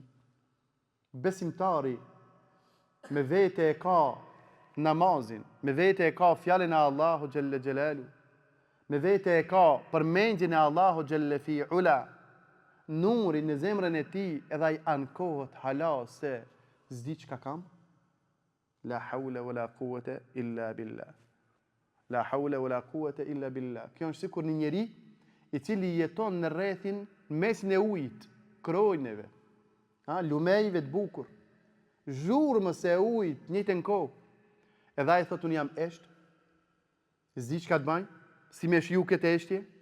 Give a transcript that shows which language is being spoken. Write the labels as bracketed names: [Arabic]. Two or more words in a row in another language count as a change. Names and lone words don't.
[Albanian] Besimtari me vete e ka namazin, me vete e ka fjalën e Allahut [Arabic] جل جلاله, [Albanian] me vete e ka përmendjen e Allahut [Arabic] جل في علاه, [Albanian] nurin në zemrën e tij, edhe ai ankohet hala se s'di çka kam. [Arabic] لا حول ولا قوة إلا بالله. لا حول ولا قوة إلا بالله. [Albanian] Kjo është sikur një njeri i cili jeton në rrethin mesin e ujit, krojneve, lumejve të bukur, zhurmës e ujit, njëjtën kohë. Edhe ai thotë unë jam esht, s'di çka të bëj, si me shiu këtë eshtje.